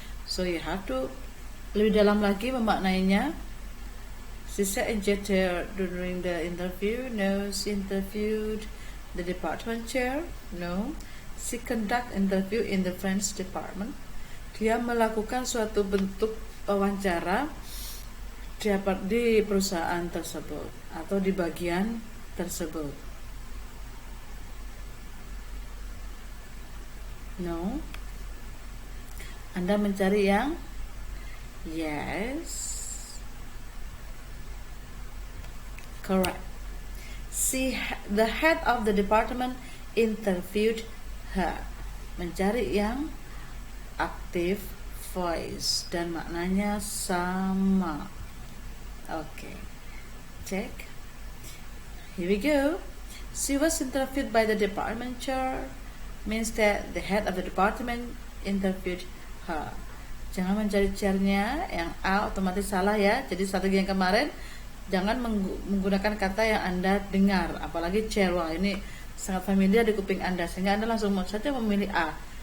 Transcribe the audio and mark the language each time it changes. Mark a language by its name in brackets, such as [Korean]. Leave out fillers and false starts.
[English] So you have to [Indonesian] lebih dalam lagi memaknainya. [English] She sat in chair during the interview. No. She interviewed the department chair. No. She conduct interview in the French department. [Indonesian] Dia melakukan suatu bentuk wawancara di perusahaan tersebut atau di bagian tersebut. No. Anda mencari yang yes. [English] Correct. The head of the department interviewed her. [Indonesian] Mencari yang [English] active [Indonesian] voice dan maknanya sama. [English] Okay, check. Here we go. She was interviewed by the department chair, means that the head of the department interviewed her. [Indonesian] Jangan mencari chairnya, yang A otomatis salah ya. Jadi strategi yang kemarin, jangan menggunakan kata yang Anda dengar, apalagi chair. Wah, ini sangat familiar di kuping Anda, sehingga Anda langsung saja memilih A.